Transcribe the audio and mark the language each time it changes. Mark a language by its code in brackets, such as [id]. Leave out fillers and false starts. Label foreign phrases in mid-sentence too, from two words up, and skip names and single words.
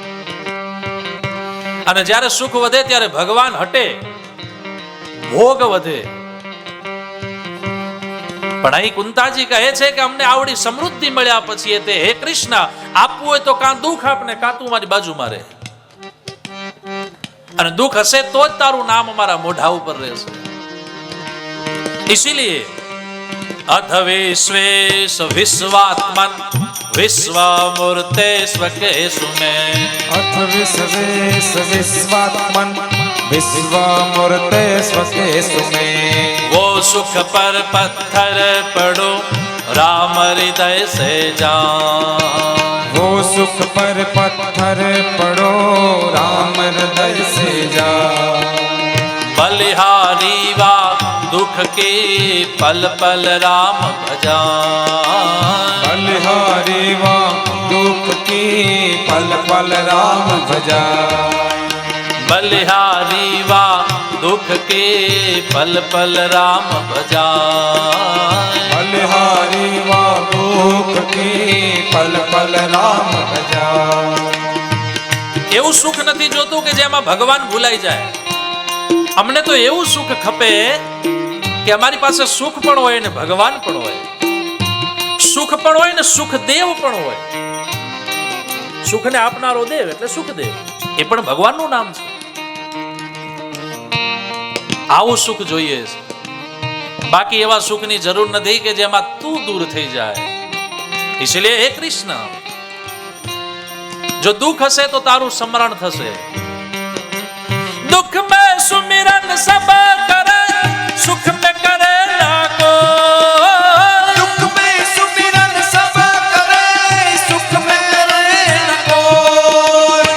[gu] અને જ્યારે સુખ વધે ત્યારે ભગવાન હટે ભોગ વધે પણ અહીં કુંતાજી કહે છે કે અમને આવડી સમૃદ્ધિ મળ્યા પછી તે હે કૃષ્ણ આપવું હોય તો કાં દુઃખ આપને કાં તું મારી બાજુમાં રહે અને દુઃખ હશે તો જ તારું નામ અમારા મોઢા ઉપર રહેશે इसीलिए [sa] अथ विश्वेश विश्वात्मन विश्वमूर्ते स्वकेषु मे अथ विश्वेश विश्वात्मन विश्वमूर्ते स्वकेषु मे [hi] वो सुख पर पत्थर पड़ो राम हृदय से जान वो सुख पर पत्थर पड़ो राम हृदय से जान बलिहारी वा दुख के पल पल राम भजान बलिहारी वा दुख की पल पल राम भजा बलिहारी वा दुख के पल पल राम भजाए। बलिहारी वा दुख की पल पल राम भजाए। [gu] એવું સુખ નથી જોતું કે જેમાં ભગવાન ભૂલાઈ જાય. અમને તો એવું સુખ ખપે કે અમારી પાસે સુખ પણ હોય ને ભગવાન પણ હોય, સુખ પણ હોય ને સુખદેવ પણ હોય. સુખને આપનારો દેવ એટલે સુખદેવ, એ પણ ભગવાનનું નામ છે. આવું સુખ જોઈએ છે. બાકી એવા સુખની જરૂર નથી કે જેમાં તું દૂર થઈ જાય. [hi] इसलिए हे कृष्ण, [gu] જો દુખ હશે તો તારું સ્મરણ થશે. [hi] दुख में सुमिरन सब करे, सुख में करे ना को. दुख में सुमिरन सब करे, सुख में करे न कोई।